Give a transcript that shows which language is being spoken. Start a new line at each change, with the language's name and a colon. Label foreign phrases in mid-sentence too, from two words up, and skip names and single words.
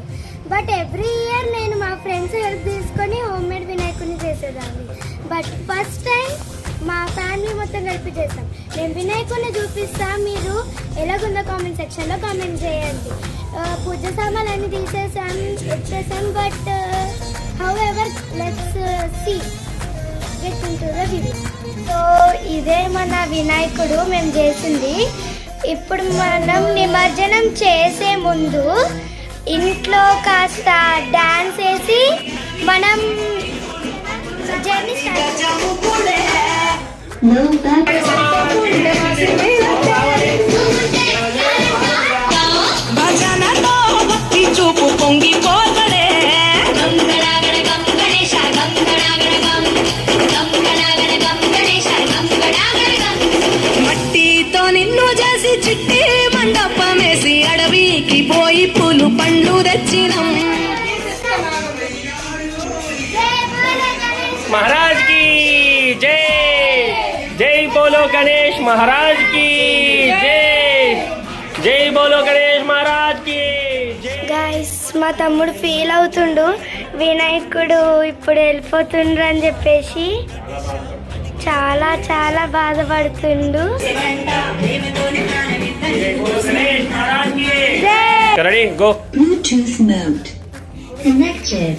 English: but every year
Telugu: నేను మా ఫ్రెండ్స్ హెల్ప్ తీసుకొని
English: home made
Telugu: వినాయకుని చేసేదాన్ని. బట్
English: first time
Telugu: మా ఫ్యామిలీ మొత్తం కలిపి చేస్తాం. నేను వినాయకుని చూపిస్తా, మీరు ఎలాగుందో
English: comment sectionలో
Telugu: కామెంట్ చేయండి. పూజ సామాన్లు అన్నీ వచ్చేసాం.
English: But however let's see get into the video.
Telugu: సో ఇదే మన వినాయకుడు మేము చేసింది. ఇప్పుడు మనం నిమజ్జనం చేసే ముందు ఇంట్లో కాస్త డాన్స్ వేసి మనం
English: journey start
Telugu: చూపు పొంగిపోతడే మట్టితో నిన్ను చేసి చిట్టి మండపమేసి అడవికి పోయి పూలు పండ్లు తెచ్చినం.
Hindi: महाराज की जय. जय बोलो गणेश महाराज की जय. जय बोलो गणेश महाराज की जय.
Telugu: గైస్ మా తమ్ముడు ఫీల్ అవుతుండు, వినాయకుడు ఇప్పుడు వెళ్ళిపోతుండ్రు అని చెప్పేసి చాలా చాలా బాధపడుతుండు.
English: Ready go. Bluetooth mode connected.